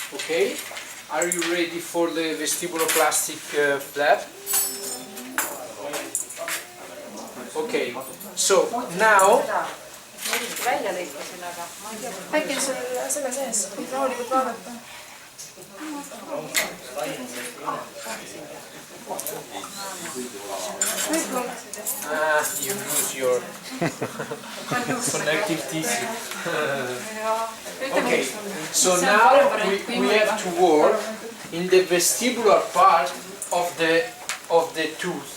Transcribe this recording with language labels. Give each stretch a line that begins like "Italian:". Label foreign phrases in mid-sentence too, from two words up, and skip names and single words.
English: Okay, are you ready for the vestibuloplastic flap? Okay, so now
Estonian: välja lõikasin, aga ma ei tea. äkki on sul selle sees, võid rahulikult vaadata.
English: you lose your connective tissue. Okay, so now we have to work in the vestibular part of the tooth.